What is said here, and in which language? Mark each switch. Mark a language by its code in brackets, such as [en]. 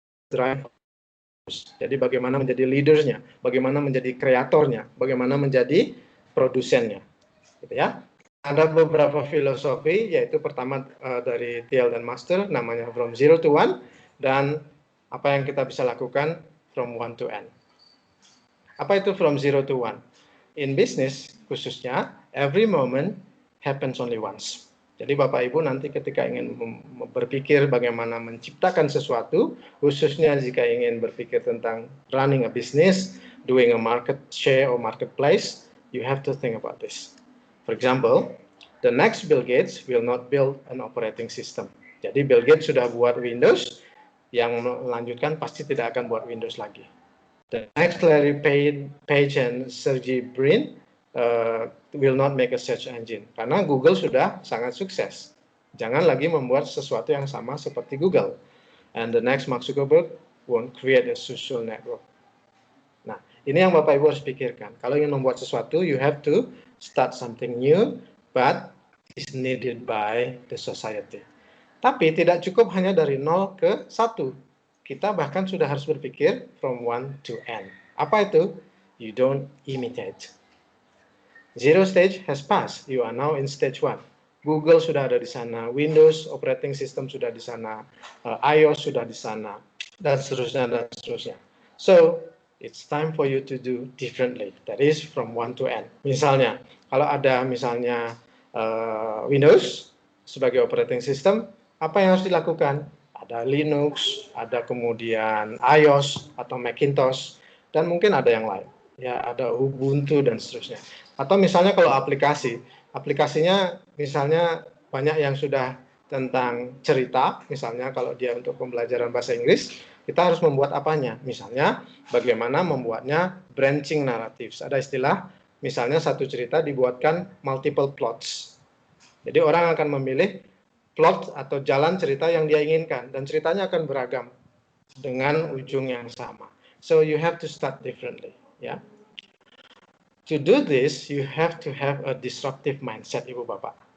[id] Driver. Jadi bagaimana menjadi leadersnya, bagaimana menjadi kreatornya, bagaimana menjadi produsennya. Gitu ya. Ada beberapa filosofi, yaitu pertama dari Thiel dan Master, namanya From Zero to One, dan apa yang kita bisa lakukan [en] from one to end. [id] Apa itu [en] from zero to one? In business khususnya, every moment happens only once. [id] Jadi Bapak Ibu nanti ketika ingin berpikir bagaimana menciptakan sesuatu, khususnya jika ingin berpikir tentang [en] running a business, doing a market share or marketplace, you have to think about this. For example, the next Bill Gates will not build an operating system. [id] Jadi Bill Gates sudah buat Windows, yang melanjutkan pasti tidak akan buat Windows lagi. [en] The next Larry Page and Sergey Brin will not make a search engine. [id] Karena Google sudah sangat sukses. Jangan lagi membuat sesuatu yang sama seperti Google. [en] And the next Mark Zuckerberg won't create a social network. [id] Nah, Ini yang Bapak Ibu harus pikirkan. Kalau ingin membuat sesuatu, [en] you have to start something new, but is needed by the society. [id] Tapi tidak cukup hanya dari 0 ke 1. Kita bahkan sudah harus berpikir [en] from 1 to n. [id] Apa itu? [en] You don't imitate. Zero stage has passed. You are now in stage 1. [id] Google sudah ada di sana, Windows operating system sudah di sana, iOS sudah di sana, dan seterusnya dan seterusnya. [en] So it's time for you to do differently. That is from 1 to n. [id] Misalnya, kalau ada misalnya Windows sebagai operating system, apa yang harus dilakukan? Ada Linux, ada kemudian iOS atau Macintosh, dan mungkin ada yang lain. Ya, ada Ubuntu dan seterusnya. Atau misalnya kalau aplikasinya misalnya banyak yang sudah tentang cerita, misalnya kalau dia untuk pembelajaran bahasa Inggris, kita harus membuat apanya? Misalnya bagaimana membuatnya branching narratives. Ada istilah, misalnya satu cerita dibuatkan multiple plots. Jadi orang akan memilih plot atau jalan cerita yang dia inginkan, dan ceritanya akan beragam dengan ujung yang sama. [en] So you have to start differently, ya. To do this, you have to have a disruptive mindset, Ibu Bapak.